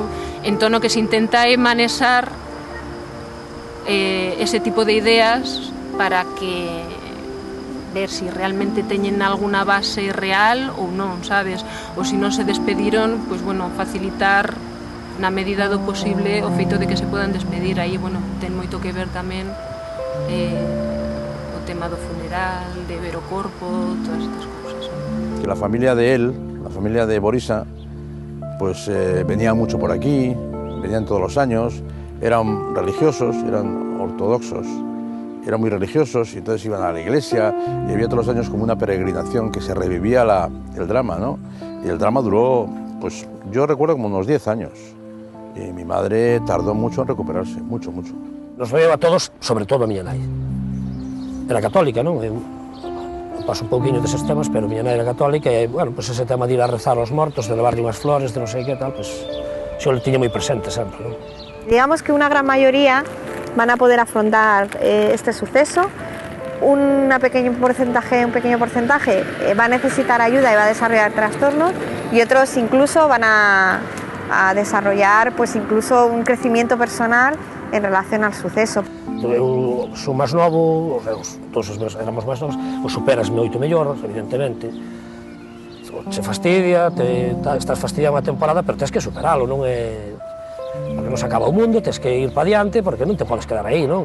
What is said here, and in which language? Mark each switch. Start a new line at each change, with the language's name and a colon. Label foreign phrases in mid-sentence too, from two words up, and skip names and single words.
Galician: Entón o que se intenta é manexar ese tipo de ideas para que ver si realmente teñen alguna base real ou non, sabes? Ou se non se despediron, pois bueno, facilitar na medida do posible o feito de que se podan despedir. Aí, bueno, ten moito que ver tamén tema do funeral, de ver o corpo, todas estas cousas.
Spanish: Que la familia de él, la familia de Borisa, pues venían mucho por aquí, venían todos los años, eran religiosos, eran ortodoxos, eran muy religiosos y entonces iban a la iglesia y había todos los años como una peregrinación que se revivía el drama, ¿no? Y el drama duró, pues yo recuerdo como unos 10 años y mi madre tardó mucho en recuperarse, mucho, mucho.
Galician: Nos veo a todos, sobre todo a miña nai. Era católica, non? Eu paso un pouquiño deses temas, pero miña nai era católica e, bueno, pues ese tema de ir a rezar aos mortos, de levarlle unhas flores, de non sei que tal, pues xo le tiña moi presente sempre, non?
Spanish: Digamos que una gran mayoría van a poder afrontar este suceso. Un pequeño porcentaje va a necesitar ayuda y va a desarrollar trastornos y otros incluso van a desarrollar pues incluso un crecimiento personal en relación al suceso.
Galician: Eu sou máis novo, todos éramos máis novos, o superas moito mellor, evidentemente. Se fastidia, estás fastidiado unha temporada, pero tens que superalo, non é... Porque non se acaba o mundo, tens que ir para diante, porque non te podes quedar aí, non?